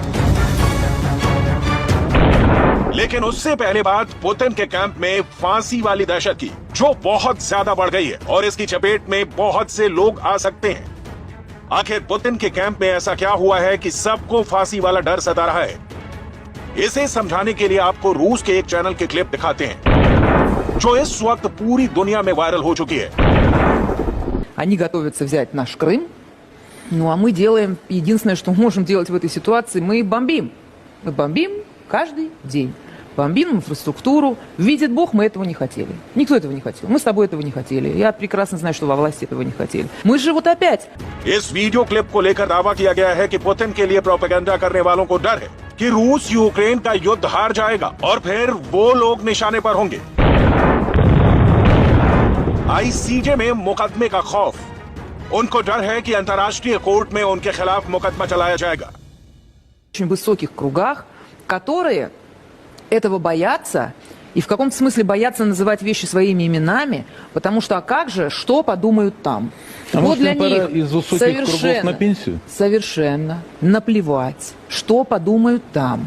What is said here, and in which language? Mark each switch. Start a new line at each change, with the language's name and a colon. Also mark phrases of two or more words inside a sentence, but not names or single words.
Hindi: लेकिन उससे पहले बात पुतिन के कैंप में फांसी वाली दहशत की, जो बहुत ज्यादा बढ़ गई है और इसकी चपेट में बहुत से लोग आ सकते हैं। आखिर पुतिन के कैंप में ऐसा क्या हुआ है कि सबको फांसी वाला डर सता रहा है? इसे समझाने के लिए आपको रूस के एक चैनल की क्लिप दिखाते हैं, जो इस वक्त पूरी दुनिया में वायरल हो चुकी है।
Russian: Они готовятся взять наш Крым. Ну а мы делаем единственное, что можем делать в этой ситуации, мы бомбим. Мы бомбим каждый день. Бомбим инфраструктуру. Видит Бог, мы этого не хотели. Никто этого не хотел. Мы с тобой этого не хотели. Я прекрасно знаю, что во власти этого не хотели. Мы же вот опять.
Hindi: इस वीडियो क्लिप को लेकर दावा किया गया है कि पुतिन के लिए प्रोपेगेंडा करने वालों को डर है कि रूस यूक्रेन का युद्ध हार जाएगा और फिर वो लोग निशाने पर होंगे। आईसीजे में मुकदमे का खौफ। उनको डर है कि अंतर्राष्ट्रीय कोर्ट में उनके खिलाफ मुकदमा चलाया जाएगा।
Russian: В очень высоких кругах, которые этого боятся, и в каком-то смысле боятся называть вещи своими именами, потому что, а как же, что подумают там? А вот может, для им пора них из высоких кругов на пенсию? Совершенно наплевать, что подумают там.